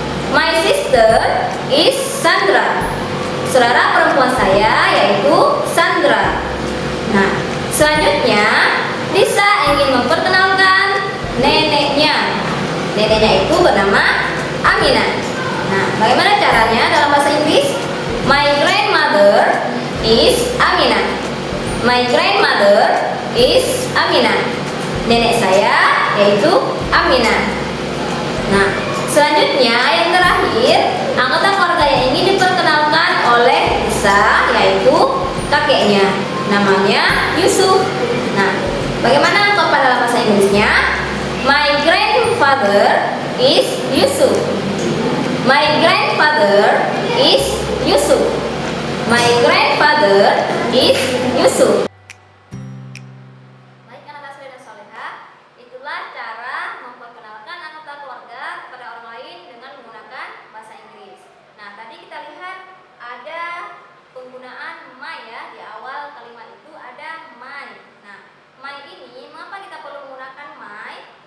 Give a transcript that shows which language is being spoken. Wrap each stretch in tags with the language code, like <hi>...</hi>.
<en>My sister is Sandra.</en> <id>Saudara perempuan saya yaitu Sandra. Nah, selanjutnya Lisa ingin memperkenalkan neneknya. Neneknya itu bernama Aminah. Nah, bagaimana caranya dalam bahasa Inggris?</id> <en>My grandmother is Aminah. My grandmother is Aminah.</en> <id>Nenek saya yaitu Aminah. Nah, selanjutnya yang terakhir, anggota keluarga yang ingin diperkenalkan oleh Lisa yaitu kakeknya. Namanya Yusuf. Nah, bagaimana ungkapan dalam bahasa Inggrisnya?</id> <en>My grandfather is Yusuf. My grandfather is Yusuf. My grandfather is Yusuf.</en> <id>Baik anak soleh dan solehah, itulah cara memperkenalkan anggota keluarga kepada orang lain dengan menggunakan bahasa Inggris. Nah, tadi kita lihat ada penggunaan my ya, di awal kalimat itu ada my. Nah, my ini mengapa kita perlu menggunakan my?</id>